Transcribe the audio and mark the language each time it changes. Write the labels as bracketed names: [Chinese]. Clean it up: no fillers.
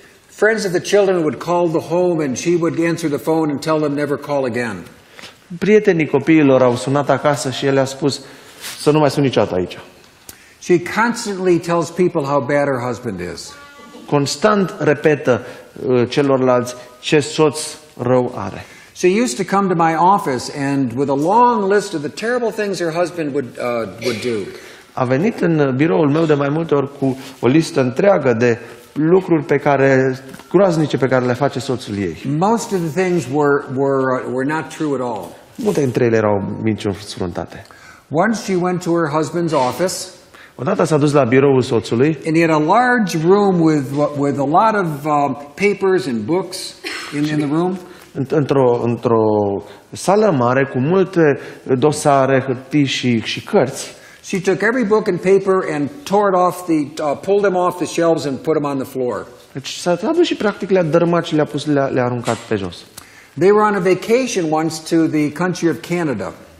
[English] Friends of the children would call the home and she would answer the phone and tell them never call again. [Romanian] Prietenii copiilor au sunat acasă și el le-a spus să nu mai sun niciodată aici. [English] She constantly tells people how bad her husband is. [Romanian] Constant repetă celorlalți ce soț rău are. [English] She used to come to my office and with a long list of the terrible things her husband would do. [Romanian] a venit în biroul meu de mai multe ori cu o listă întreagă de lucruri groaznice pe care le face soțul ei. [English] Most of the things were not true at all. [Romanian] Multe dintre ele erau minciuni sfruntate. [English] Once she went to her husband's office. [Romanian] Odată s-a dus la biroul soțului. [English] And he had a large room with a lot of papers and books in the room. [Romanian] Într-o sală mare cu multe dosare, hârtii și cărți. [English] She took every book and paper and tore it off pulled them off the shelves and put them on the floor. [Romanian] Deci s-a dus și practic le-a dărâmat și le-a aruncat pe jos. [English] They were on a vacation once to the country of Canada.